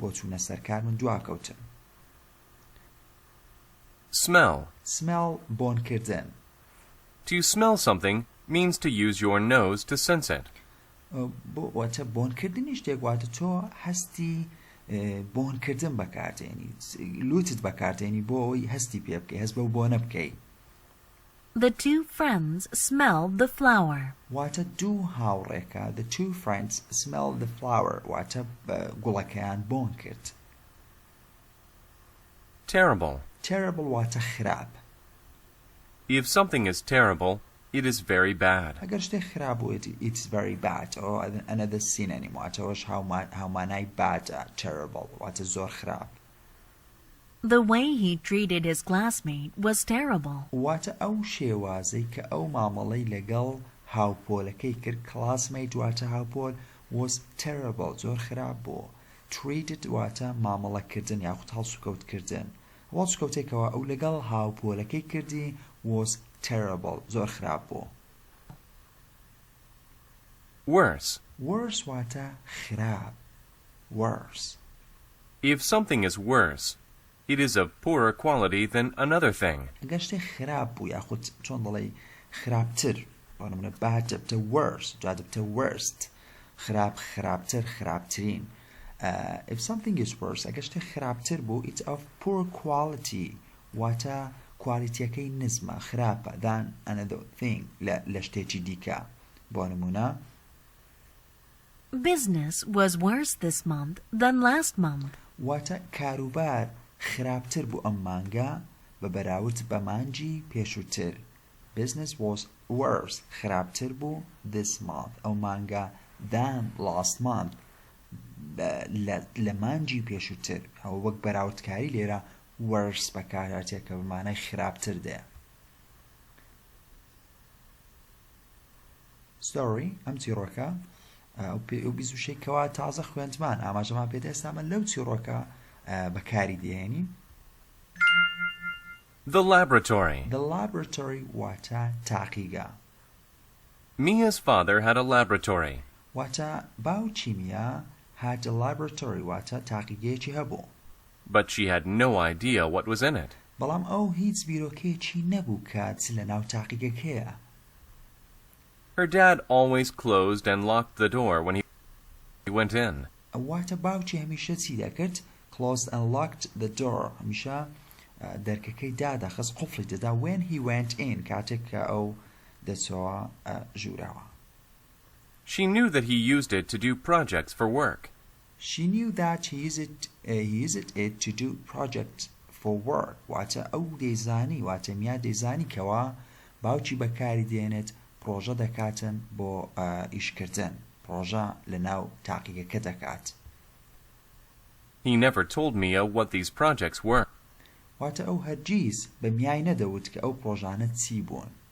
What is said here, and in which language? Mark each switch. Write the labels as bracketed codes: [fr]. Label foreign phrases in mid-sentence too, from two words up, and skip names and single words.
[ckb] بۆ چوونە سەرکار من دواکەوتم. [en] Smell. [ckb] smell بۆنکردن. [en] To smell something means to use your nose to sense it. [ckb] بۆ واتە بۆنکردنی شتێک واتە تۆ هەستی بۆنکردن بەکاردێنی لوتت بەکاردێنی بۆ ئەوەی هەستی پێ بکەی هەست بەو بۆنە بکەی. [en] The two friends smelled the flower. [ckb] واتە دوو هاوڕێکە [en] the two friends smelled the flower [ckb] واتە گوڵەکەیان بۆن کرد. [en] Terrible. [ckb] terrible واتە خراپ. [en] If something is terrible, it is very bad. [ckb] ئەگەر شتێک خراپ بووێت [en] it's very bad or another synonym [ckb] واتەوەش هاومانای [en] bad terrible [ckb] واتە زۆر خراپ. [en] The way he treated his classmate was terrible. [ckb] واتە ئەو شێوازەی کە ئەو مامەڵەی لەگەڵ هاوپۆلەکەی کرد classmate واتە هاوپۆل [en] was terrible [ckb] زۆر خراپ بوو. treated واتە مامەڵەکردن یاخود هەڵسوکەوتکردن. هەڵسوکەوتێکەوە ئەو لەگەڵ هاوپۆلەکەی کردی [en] was terrible [ckb] زۆر خراپ بوو. [en] Worse. [ckb] worse واتە خراپ. [en] worse. If something is worse, it is of poorer quality than another thing. [ckb] ئەگەر شتێک خراپ بوو یاخود چۆن دەڵێ خراپتر بۆ نمونە bad دەبتە worse جا دەبتە worst خراپتر خراپترین. [en] If something is worse [ckb] ئەگەر شتێک خراپتر بوو [en] it's of poor quality [ckb] واتە کوالیتیەکەی نزمە خراپە [en] than another thing [ckb] لە شتێکی دیکە. بۆ نمونە [en] Business was worse this month than last month. [ckb] واتە کاروبار خراپتر بوو ئەم مانگە بە بەراورد بە مانجی پێشووتر. [en] business was worse [ckb] خراپتر بوو [en] this month [ckb] ئەو مانگە [en] than last month [ckb] لە مانجی پێشووتر. ئەو وەک بەراوردکاری لێرە worse بەکارهاتێت کە بمانای خراپتر دێ. story ئەم چیرۆکە ئەو بیزوشەیەکەوە تازە خوێندمان ئاماژەمان پێدە ئێستا من لەو چیرۆکە بەکاری دێنین. [en] The laboratory. [ckb] The laboratory واتە تاقیگا. [en] Mia's father had a laboratory. [ckb] واتە باوکی میا [en] had a laboratory [ckb] واتە تاقیگەیەکی هەبوو. [en] But she had no idea what was in it. [ckb] بەڵام ئەو هیچ بیرۆکەیەکی نەبوو کات لە ناو تاقیگەکەیە. [en] Her dad always closed and locked the door when he went in. [ckb] واتە باوکی هەمیشە چی دەکرد؟ [en] closed and locked the door [ckb] هەمیشە دەرکەکەی دادەخست قوفڵی دەدا [en] when he went in [ckb] کاتێک کە ئەو دەچەوە ژوورەوە. [en] She knew that he used it to do projects for work. She knew that he used it to do projects for work [ckb] واتە ئەو دەیزانی واتە میا دەیزانی کەوا باوکی بەکاری دێنێت پرۆژە دەکاتن بۆ ئیشکردن پرۆژە لە ناو تاقیگەکە دەکات. [en] He never told Mia what these projects were. [ckb] واتە ئەو هەرگیز بە میای نەدەوت کە ئەو پرۆژانە چی بوون.